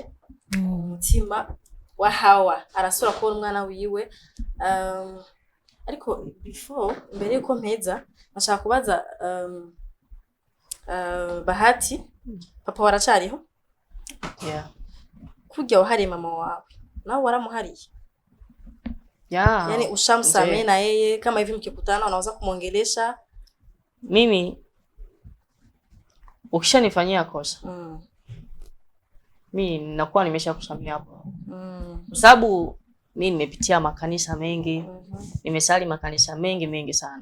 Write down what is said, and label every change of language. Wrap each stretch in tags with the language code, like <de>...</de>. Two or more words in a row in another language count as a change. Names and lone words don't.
<rn>Umutima wa Hawa arasura kubona umwana wiwe. Ariko before mbere yuko mpeza nashaka kubaza Bahati, papa waracariho?</rn> <en>Yeah.</en> <rn>Kujya wahari mama wawe nawe waramuhariye?</rn> <en>Yeah.</en> <sw>Yani ushamsamehe na yeye kama hivi mkikutana unaweza kumwongelesha? Mimi ukishanifanyia kosa mimi nakuwa nimeshakusamea hapo. Kwa sababu mimi nimepitia makanisa mengi, nimesali makanisa mengi sana.</sw>